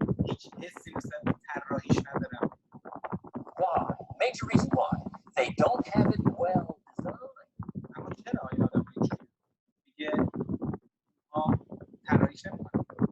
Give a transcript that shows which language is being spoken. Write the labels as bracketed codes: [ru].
[fa] هیچ حسی نسبت به طراحیش ندارم. [en] Why? Major reason why. They don't have it well designed. [fa] اما چرا این آدم اینجوریه؟ دیگه ما طراحیش نمی‌کنیم.